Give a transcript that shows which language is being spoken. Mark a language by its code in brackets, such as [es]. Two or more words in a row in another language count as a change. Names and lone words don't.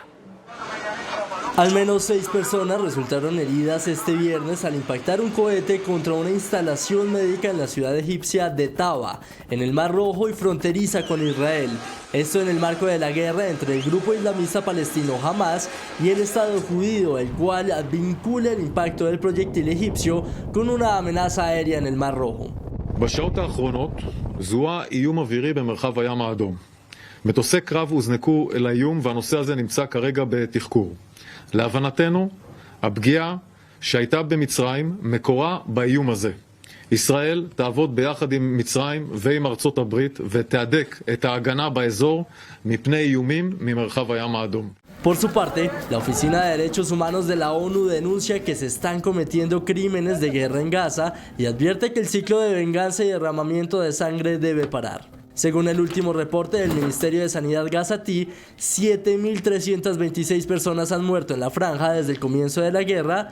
[es] Al menos 6 personas resultaron heridas este viernes al impactar un cohete contra una instalación médica en la ciudad egipcia de Taba, en el Mar Rojo y fronteriza con Israel. Esto en el marco de la guerra entre el grupo islamista palestino Hamas y el Estado judío, el cual vincula el impacto del proyectil egipcio con una amenaza aérea en el Mar Rojo. [he] בשעות האחרונות זוהה איום אווירי במרחב הים האדום. מטוסי קרב הוזנקו אל האיום והנושא הזה נמצא כרגע בתחקור. להבנתנו, הפגיעה שהייתה במצרים מקורה באיום הזה. ישראל תעבוד ביחד עם מצרים ועם ארצות הברית ותהדק את ההגנה באזור מפני איומים ממרחב הים האדום. [es] Por su parte, la Oficina de Derechos Humanos de la ONU denuncia que se están cometiendo crímenes de guerra en Gaza y advierte que el ciclo de venganza y derramamiento de sangre debe parar. Según el último reporte del Ministerio de Sanidad gazatí, 7.326 personas han muerto en la franja desde el comienzo de la guerra.